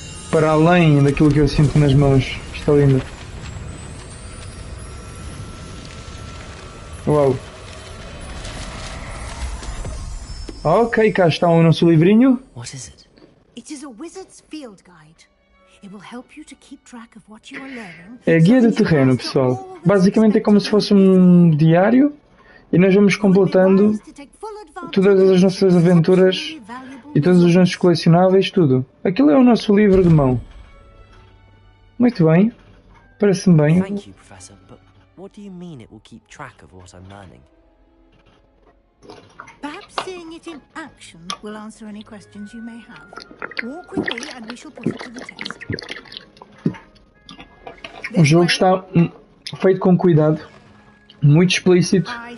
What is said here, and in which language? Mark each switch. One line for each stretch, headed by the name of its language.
Portuguese: Para além daquilo que eu sinto nas mãos. Está lindo. Uau. Ok, cá está o nosso livrinho.
English: What is it? It is a wizard's field guide. It will help you to keep track of what you are learning.
Portuguese: É a guia de terreno, pessoal. Basicamente é como se fosse um diário e nós vamos completando todas as nossas aventuras e todos os nossos colecionáveis, tudo. Aquilo é o nosso livro de mão. Muito bem. Parece-me bem.
English: Thank you, Professor, but what do you mean it will keep track of what I'm learning? Perhaps seeing it in action will answer any questions you may have. Walk with me and we shall put it to the test.
Portuguese: O jogo está feito com cuidado, muito explícito.